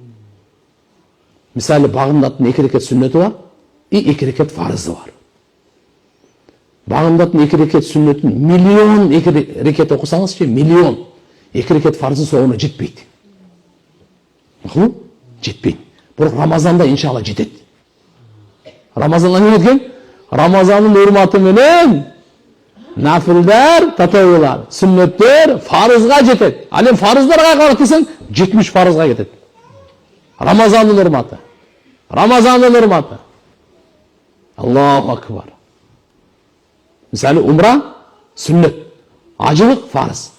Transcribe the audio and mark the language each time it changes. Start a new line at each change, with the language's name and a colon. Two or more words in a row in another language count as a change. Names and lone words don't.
Kyrgyz: Мисалы, багымдаттын 2 рекет сүннети бар, 2 рекет фарызы бар. Багымдаттын 2 рекет сүннетин миллион 2 рекет окусаңызчы, миллион 2 рекет фарызы соогуна жетпейт. Жетпейт. Бирок Рамазанда иншалла жетет. Рамазанда не еткен? Рамазанның урматы менен нафилдер, татаввулар, сүннеттер фарызга жетет. Ал эми фарыздарга карап десең, 70 фарызга кетет. Рамазанның урматы. Рамазанның урматы.
Arabic: الله أكبر.
Kyrgyz: Мисалы, умра сүннет, ажылык фарыз.